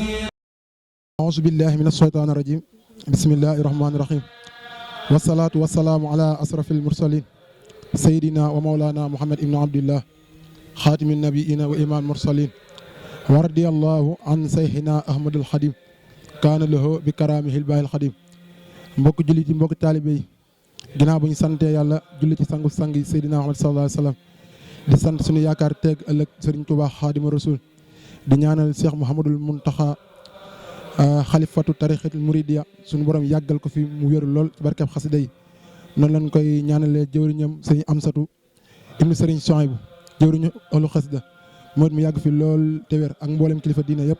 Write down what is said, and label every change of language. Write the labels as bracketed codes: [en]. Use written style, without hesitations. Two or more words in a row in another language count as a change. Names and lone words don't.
[ar] أعوذ بالله من الشيطان الرجيم بسم الله الرحمن الرحيم والصلاة والسلام على أشرف المرسلين سيدنا ومولانا محمد بن عبد الله خاتم النبيين وإمام المرسلين ورضي الله عن شيخنا أحمد الخديم كان له بكرامه الباهي الخديم. [wo] mbokk jullit yi mbokk taalibe yi ginnaaw bu ñu sante yàlla julli ci sangu sang yi Seydina Muhammad [ar] صلى الله عليه وسلم [wo] di sant suñu yaakaar teeg ëllëg Serigne Touba Xaadimu Rasul di ñaanal Cheikh Mouhamadul Muntaxa [ar] خليفة الطريقة المريدية [wo] suñu borom yàggal ko fi mu wéru lool ci barkeb xasida yi noonu lañ koy ñaanalee jëwriñam Serigne Amsatu ibnu Serigne Souhaïbou jëwriñu olu xasida moo mu yàgg fi lool te wér ak mboolem kilifa diina yëpp.